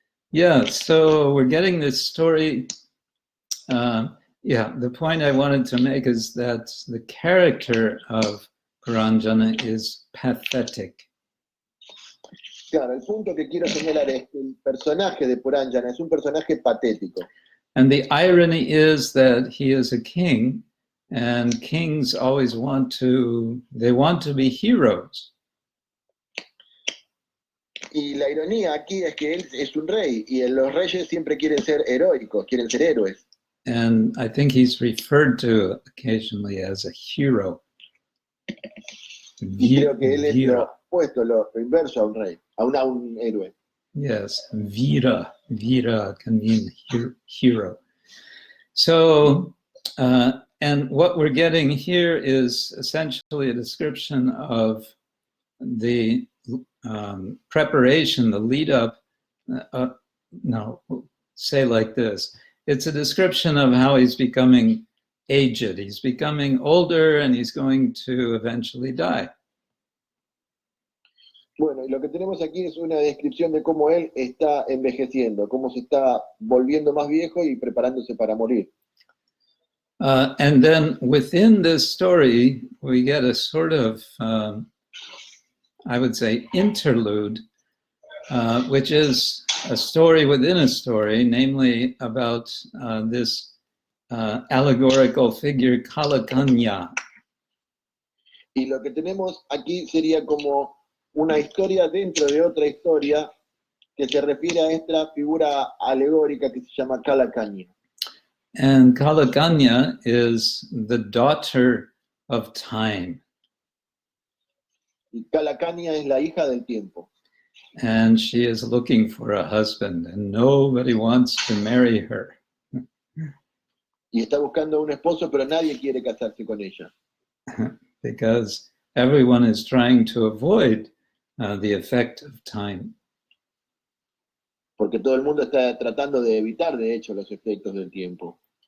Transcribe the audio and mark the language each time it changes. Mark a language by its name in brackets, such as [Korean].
[English] Yeah, so we're getting this story. The point I wanted to make is that the character of Puranjana is pathetic. [Spanish] Claro, el punto que quiero señalar es que el personaje de Puranjana es un personaje patético. [English] And the irony is that he is a king, and kings always want to be heroes. [Spanish] Y la ironía aquí es que él es un rey y los reyes siempre quieren ser heroicos, quieren ser héroes. [English] And I think he's referred to occasionally as a hero. [Spanish] Y creo que él es [Sanskrit] Vira. [Spanish] lo opuesto, lo inverso a un rey, a un héroe. [English] Yes, Vira. Vira can mean hero. So, and what we're getting here is essentially a description of the preparation, the lead up. No, say like this. It's a description of how he's becoming aged. He's becoming older and he's going to eventually die. [Spanish] Bueno, y lo que tenemos aquí es una descripción de cómo él está envejeciendo, cómo se está volviendo más viejo y preparándose para morir. [English] And then within this story, we get a sort of, I would say, interlude, which is a story within a story, namely about this allegorical figure, Kalakanya. [Spanish] Y lo que tenemos aquí sería como una historia dentro de otra historia que se refiere a esta figura alegórica que se llama Kalakanya. [English] And Kalakanya is the daughter of time. [Spanish] Y Kalakanya es la hija del tiempo. [English] And she is looking for a husband, and nobody wants to marry her. [Spanish] Y está buscando un esposo, pero nadie quiere casarse con ella. [English] Because everyone is trying to avoid the effect of time. [Spanish] Porque todo el mundo está tratando de evitar, de hecho, los efectos del tiempo.